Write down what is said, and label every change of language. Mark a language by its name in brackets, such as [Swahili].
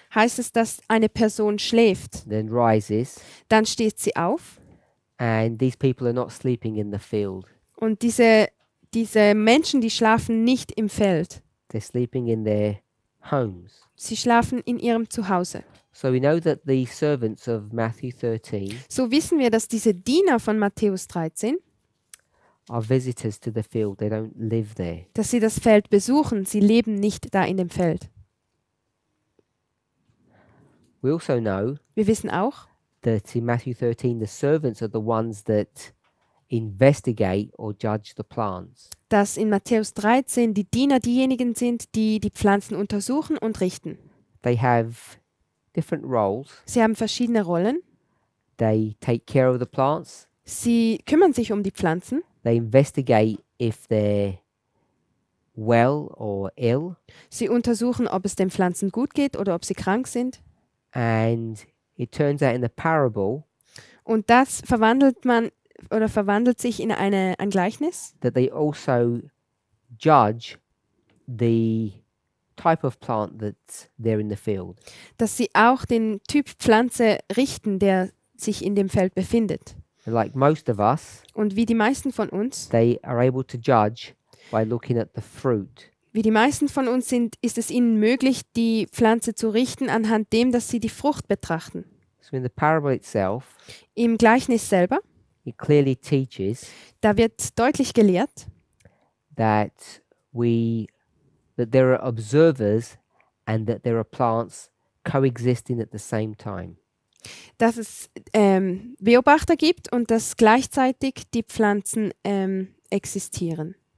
[German] heißt es, dass eine Person schläft. [English] then rises, [German] Dann steht sie auf [English] and these people are not sleeping in the field. [German] und diese Menschen, die schlafen nicht im Feld. [English] They're sleeping in their homes. [German] Sie schlafen in ihrem Zuhause. [English] So we know that the servants of Matthew 13 [German] So wissen wir, dass diese Diener von Matthäus 13, [English] are visitors to the field. They don't live there. [German] dass sie das Feld besuchen. Sie leben nicht da in dem Feld. [English] We also know [German] Wir wissen auch, [English] that in Matthew 13, the servants are the ones that investigate or judge the plants. [German] dass in Matthäus 13 die Diener diejenigen sind, die die Pflanzen untersuchen und richten. [English] They have different roles. [German] Sie haben verschiedene Rollen. [English] They take care of the plants. [German] Sie kümmern sich um die Pflanzen. [English] They investigate if they're well or ill. [German] Sie untersuchen, ob es den Pflanzen gut geht oder ob sie krank sind. [English] And it turns out in the parable [German] Und das verwandelt sich in ein Gleichnis, [English] that they also judge the type of plant that's there in the field. [German] dass sie auch den Typ Pflanze richten, der sich in dem Feld befindet. [English] Like most of us, [German] Und wie die meisten von uns, [English] they are able to judge by looking at the fruit. [German] ist es ihnen möglich, die Pflanze zu richten anhand dem, dass sie die Frucht betrachten. [English] So in the parable itself, [German] Im Gleichnis selber, [English] it clearly teaches [German] da wird deutlich gelehrt, [English] that there are observers and that there are plants coexisting at the same time. [German] dass es Beobachter gibt und dass gleichzeitig die Pflanzen existieren.